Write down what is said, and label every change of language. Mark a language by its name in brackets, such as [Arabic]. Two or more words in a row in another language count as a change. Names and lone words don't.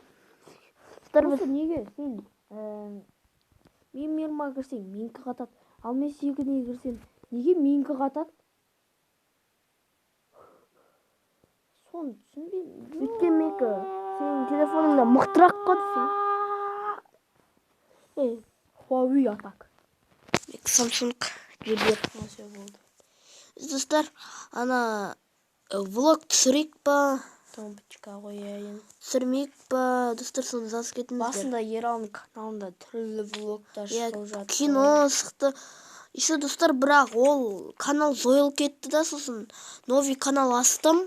[Kazakh] Осы неге сен мен мирма кірсең менікі қатады. Ал мен сенікіне кірсем неге менікі қатады? Соны түсінбеймін. Өйткені менікі сенің телефоныңда мықтырақ қой. Huawei атак. Samsung жебер. Все болды. Достар, ана влог түсірейік па? Томбочка қояйын. Түсірмейік па? Достар, соны жазып кетіңіздер. Басында Ералдың каналында түрлі влогтар шығып жатты. Кино шықты. Еще достар, бірақ ол канал жойылып кетті да, сосын новый канал астым.